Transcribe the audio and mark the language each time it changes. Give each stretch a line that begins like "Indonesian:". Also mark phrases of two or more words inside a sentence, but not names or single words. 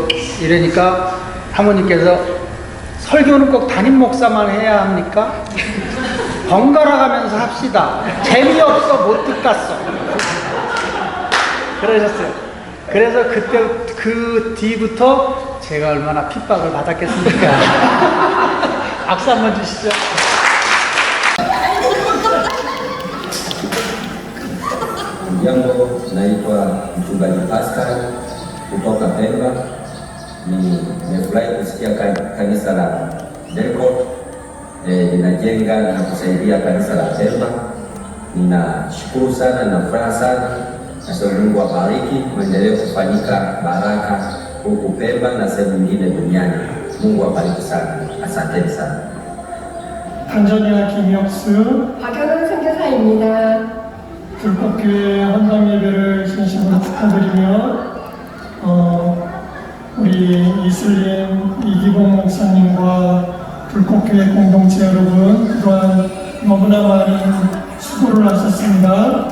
Korean: 이러니까 사모님께서 설교는 꼭 담임 목사만 해야 합니까? 번갈아 가면서 합시다. 재미없어 못 듣겠어. 그러셨어요. 그래서 그때 그 뒤부터 제가 얼마나 핍박을 받았겠습니까? 박수 한번 주시죠.
Swahili: Jambo, naitwa mchungaji Pascal kutoka Pemba. Nimefurahi kusikia kanisa la Deko linajenga na kusaidia kanisa la Pemba. Ninashukuru sana na furaha sana, na Mungu awabariki, muendelee kufanyika baraka huku Pemba na sehemu nyingine duniani. Mungu awabariki sana, asanteni sana.
Korean: 탄자니아 김혁수 박현은 선교사입니다. 불꽃교회 헌당 예배를 진심으로 축하드리며 우리 이슬림 이기봉 목사님과 불꽃교회 공동체 여러분 그동안 너무나 많은 수고를 하셨습니다.